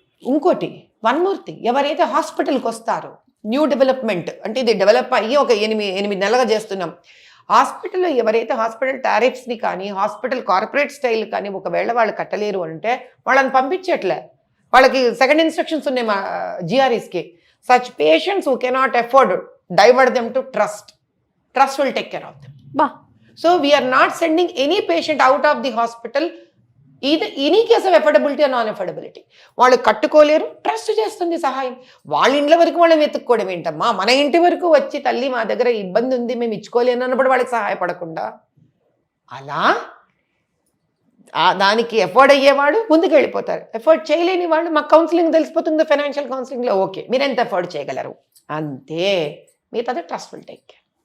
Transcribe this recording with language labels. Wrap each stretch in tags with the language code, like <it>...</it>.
<te>ఇంకోటి</te> <en>one more thing,</en> <te>ఎవరైతే హాస్పిటల్కి వస్తారో న్యూ డెవలప్మెంట్ అంటే ఇది డెవలప్ అయ్యి ఒక 8 నెలలుగా చేస్తున్నాం. హాస్పిటల్లో ఎవరైతే హాస్పిటల్ టారిఫ్స్ని కానీ హాస్పిటల్ కార్పొరేట్ స్టైల్ కానీ ఒకవేళ వాళ్ళు కట్టలేరు అంటే వాళ్ళని పంపించట్లే. వాళ్ళకి సెకండ్ ఇన్స్ట్రక్షన్స్ ఉన్నాయి మా జిఆర్ఈస్కి.</te> <en>Such patients who cannot afford divert them to trust. Trust will take care of them. So we are not sending any patient out of the hospital either any case of affordability or non-affordability.</en> <te>వాళ్ళు కట్టుకోలేరు, trust చేస్తుంది సహాయం. వాళ్ళ ఇంట్లో వరకు వాళ్ళని వెతుక్కోవడం ఏంటమ్మా, మన ఇంటి వరకు వచ్చి తల్లి మా దగ్గర ఇబ్బంది ఉంది మేము ఇచ్చుకోలేను అన్నప్పుడు వాళ్ళకి సహాయపడకుండా అలా దానికి ఎఫోర్డ్ అయ్యేవాడు ముందుకు వెళ్ళిపోతారు. ఎఫోర్డ్ చేయలేని వాళ్ళు మాకు కౌన్సిలింగ్ తెలిసిపోతుంది, ఫైనాన్షియల్ కౌన్సిలింగ్లో ఓకే మీరు ఎంత ఎఫోర్డ్ చేయగలరు అంతే, మిగతాది</te> <en>Trust will take care.</en>